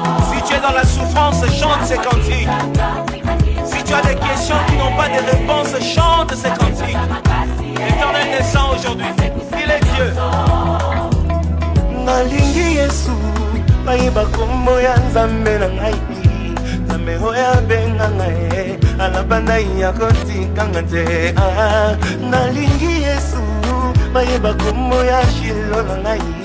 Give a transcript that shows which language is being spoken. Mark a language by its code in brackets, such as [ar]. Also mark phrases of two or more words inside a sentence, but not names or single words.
[fr] Si tu es dans la souffrance, chante ces cantiques. Si tu as des questions qui n'ont pas de réponse, chante ces cantiques. L'Éternel descend aujourd'hui. Il est Dieu. [ln] Nalingi Yesu, mayeba kombo ya Nzambe na ngai. Nzambe oyo abenga ngai, alabanda ya kotika nga te. Ah, nalingi Yesu, mayeba kombo ya Shilo na ngai.